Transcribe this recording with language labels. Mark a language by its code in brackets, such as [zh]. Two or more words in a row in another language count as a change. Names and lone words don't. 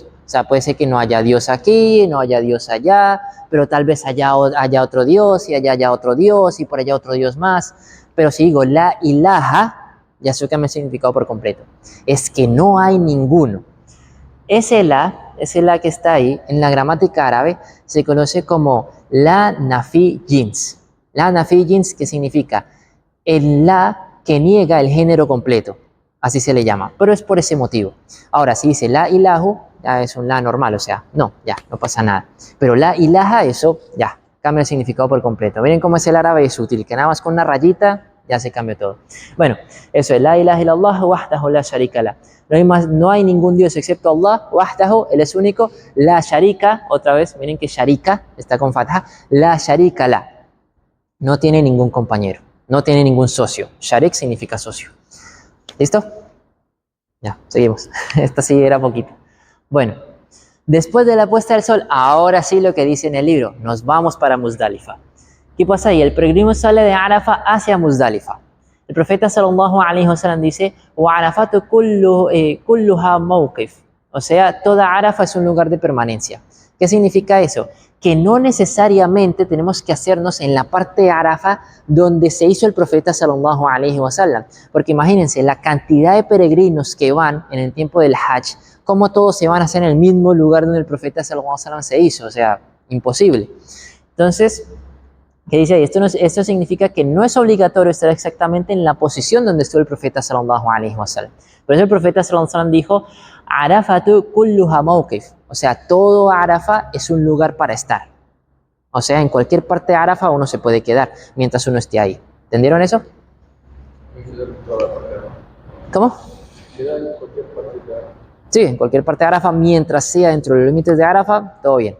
[es] O sea, puede ser que no haya Dios aquí, no haya Dios allá, pero tal vez allá haya otro Dios y allá haya otro Dios y por allá otro Dios más. Pero si digo [ar] لا إله, [es] ya sé que me ha significado por completo. Es que no hay ninguno. Ese la que está ahí, en la gramática árabe, se conoce como [ar] لا نافية جنس. لا نافية جنس, [es] ¿qué significa? El la que niega el género completo. Así se le llama, pero es por ese motivo. Ahora, si dice [ar] لا إله, [es] ya es un la normal, o sea, no, ya, no pasa nada. Pero [ar] لا إله, [es] eso, ya, cambia el significado por completo. Miren cómo es el árabe, es útil, que nada más con una rayita, ya se cambió todo. Bueno, eso es [ar] لا إله إلا الله وحده لا شريك له. [es] No hay ningún Dios excepto Allah, wahdahu, Él es único, [ar] لا شريك, [es] otra vez, miren que sharika está con fatha, [ar] لا شريك له. [es] No tiene ningún compañero, no tiene ningún socio. Sharik significa socio. ¿Listo? Ya, seguimos. Esta sí era poquito. Bueno, después de la puesta del sol, ahora sí lo que dice en el libro, nos vamos para Muzdalifa. ¿Qué pasa ahí? El peregrino sale de Arafa hacia Muzdalifa. El profeta [ar] صلى الله عليه وسلم [es] dice, [ar] وعرفة كلها موقف. [es] O sea, toda Arafa es un lugar de permanencia. ¿Qué significa eso? Que no necesariamente tenemos que hacernos en la parte de Arafa donde se hizo el profeta [ar] صلى الله عليه وسلم. [es] Porque imagínense la cantidad de peregrinos que van en el tiempo del Hajj, cómo todos se van a hacer en el mismo lugar donde el profeta [ar] صلى الله عليه وسلم [es] se hizo. O sea, imposible. Entonces, ¿qué dice ahí? Esto significa que no es obligatorio estar exactamente en la posición donde estuvo el profeta [ar] صلى الله عليه وسلم. [es] Por eso el profeta [ar] صلى الله عليه وسلم [es] dijo, [ar] عرفة كلها موقف. [es] O sea, todo Arafa es un lugar para estar. O sea, en cualquier parte de Arafa uno se puede quedar mientras uno esté ahí. ¿Entendieron eso? ¿Cómo? Queda en cualquier parte de Sí, en cualquier parte de Arafa, mientras sea dentro de los límites de Arafa, todo bien.